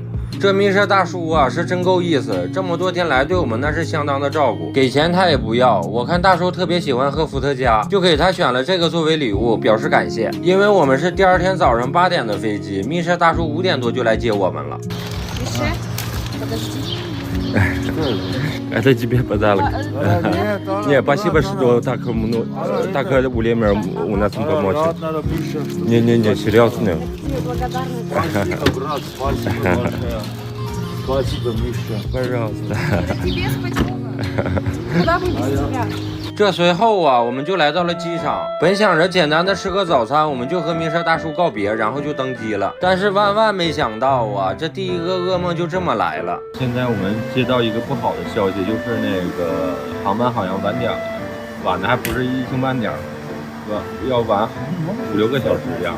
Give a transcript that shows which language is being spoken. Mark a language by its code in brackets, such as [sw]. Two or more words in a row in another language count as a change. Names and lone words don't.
[zh] 这迷失大叔啊，是真够意思，这么多天来对我们那是相当的照顾，给钱他也不要。我看大叔特别喜欢喝伏特加，就给他选了这个作为礼物，表示感谢。因为我们是第2天早上8点的飞机，迷失大叔5点多就来接我们了。 [ru] Это тебе подарок. Не, спасибо, что так время у нас помочь. Не, серьезно. Спасибо, Миша. Пожалуйста. Тебе спасибо. Куда бы без тебя? [zh] 这随后啊，我们就来到了机场。本想着简单的吃个早餐，我们就和迷车大叔告别，然后就登机了。但是万万没想到啊，这第一个噩梦就这么来了。现在我们接到一个不好的消息，就是那个航班好像晚点了，晚的还不是1星半点，要晚5、6个小时这样。